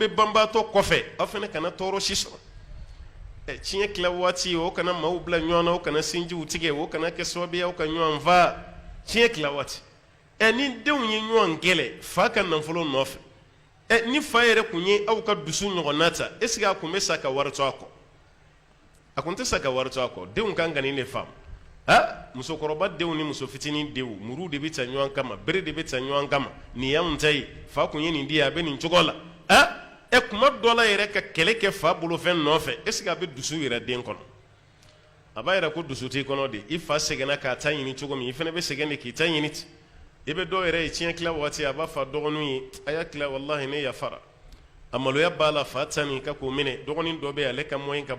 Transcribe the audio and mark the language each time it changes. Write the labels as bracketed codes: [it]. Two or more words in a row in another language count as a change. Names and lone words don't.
[bm] bɛ banbaatɔ kɔfɛ aw fana kana tɔɔrɔ si sɔrɔ tiɲɛ tila waati o kana maaw bila ɲɔgɔn na o kana sinjiw tigɛ o kana kɛ sababu ye aw ka ɲɔgɔn faa tiɲɛ tila waati ni denw ye ɲɔgɔn gɛlɛ fa ka nafolo nɔfɛ ni fa yɛrɛ kun ye aw ka dusu ɲɔgɔnna ta [fr] est ce que [bm] a kun bɛ sa ka wari to a kɔ a kun tɛ sa ka wari to a kɔ denw kan ka nin de faamu musokɔrɔba denw ni muso fitinin denw muru de bɛ ta ɲɔgɔn kama bere de bɛ ta ɲɔgɔn kama nin y'anw ta ye fa kun ye nin di a bɛ nin cogo la kuma dɔ la yɛrɛ ka kɛlɛ kɛ fa bolofɛn nɔfɛ [fr] est ce que [bm] a bɛ dusu yɛrɛ den kɔnɔ a b'a yɛrɛ ko dusu t'i kɔnɔ de i fa sɛgɛnna k'a ta ɲini cogo min i fana bɛ sɛgɛn de k'i ta ɲini ten i bɛ dɔw yɛrɛ ye tiɲɛ tila waati a b'a fa dɔgɔninw ye a y'a tila walahi ne yafara a maloya b'a la fa ta nin ka k'o minɛ dɔgɔnin dɔ bɛ yen ale ka moyen ka